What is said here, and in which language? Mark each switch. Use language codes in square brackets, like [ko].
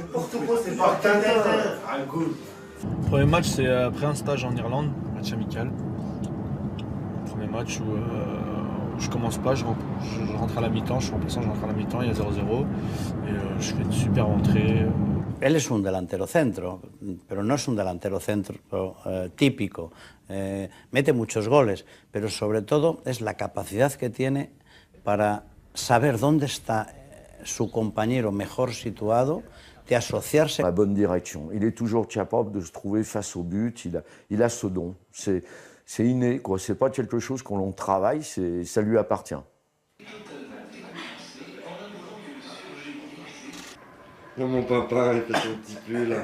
[fr] N'importe quoi, c'est pas Tintin. Le premier match, c'est après un stage en Irlande, match amical. Premier match où je commence pas, je rentre à la mi-temps, je suis remplaçant, je rentre à la mi-temps, il y a 0-0 et je fais une super entrée. [es] Él es un delantero centro, pero no es un delantero centro típico. Mete muchos goles, pero sobre todo es la capacidad que tiene para saber dónde está su compañero mejor situado, de associarse. [fr] La bonne direction. Il est toujours capable de se trouver face au but, il a ce don. C'est inné, quoi. C'est pas quelque chose qu'on travaille, ça lui appartient. Non, mon papa, il fait son petit pull là.